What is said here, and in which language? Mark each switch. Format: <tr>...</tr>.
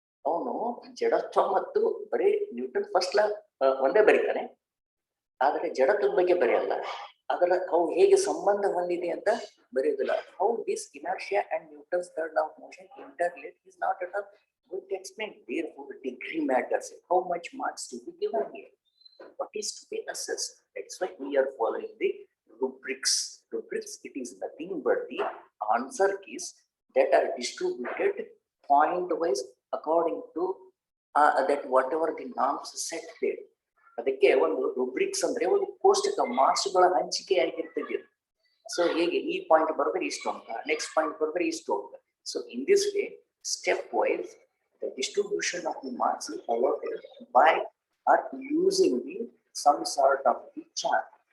<kn>ಅವನು ಜಡತ್ವ ಮತ್ತು ಬರೀ ನ್ಯೂಟನ್ ಫಸ್ಟ್ ಲಾ ಒಂದೇ ಬರೀತಾನೆ, ಆದರೆ ಜಡತ್ವದ ಬಗ್ಗೆ ಬರೆಯಲ್ಲ. ಅದರ ಅವು ಹೇಗೆ ಸಂಬಂಧ ಹೊಂದಿದೆ ಅಂತ ಬರೆಯೋದಿಲ್ಲ.</kn> <en>How this inertia and Newton's third law of motion interrelate is not at all going to explain. Therefore degree matters. How much marks to be given here, what is to be assessed. That's why we are following the rubrics. It is nothing but the answer keys that are distributed point wise according to that whatever the norms set there.</en> <kn>ಅದಕ್ಕೆ ಒಂದು ರುಬ್ರಿಕ್ಸ್ ಅಂದ್ರೆ ಒಂದು ಕೋಷ್ಟಕ ಮಾರ್ಕ್ಸ್ಗಳ ಹಂಚಿಕೆ ಆಗಿರ್ತದೆ. So ಹೇಗೆ ಈ point ಬರೋದ್ರೆ ಇಷ್ಟು ಅಂತ, ನೆಕ್ಸ್ಟ್ ಪಾಯಿಂಟ್ ಬರೋದ್ರೆ ಇಷ್ಟು ಅಂತ.</kn> <en>So in this way step wise the distribution of the marks is allotted by or using the some sort of the chart.</en>